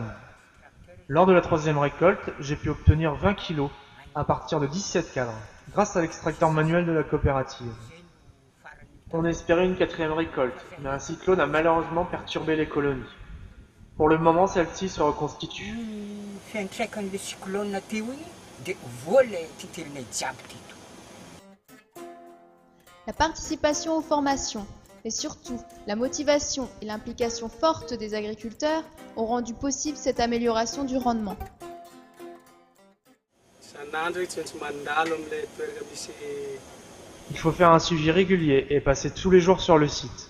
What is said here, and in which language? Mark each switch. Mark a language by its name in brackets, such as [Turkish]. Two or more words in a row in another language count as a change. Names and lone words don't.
[French] Lors de la troisième récolte, j'ai pu obtenir 20 kg à partir de 17 cadres, grâce à l'extracteur manuel de la coopérative. On espérait une quatrième récolte, mais un cyclone a malheureusement perturbé les colonies. Pour le moment, celle-ci se reconstitue. [Malagasy] Fiantraikan'le cyclone ty iny dia vola titiriny jiaby teto. [French] La participation aux formations, mais surtout la motivation et l'implication forte des agriculteurs ont rendu possible cette amélioration du rendement. Il faut faire un suivi régulier et passer tous les jours sur le site.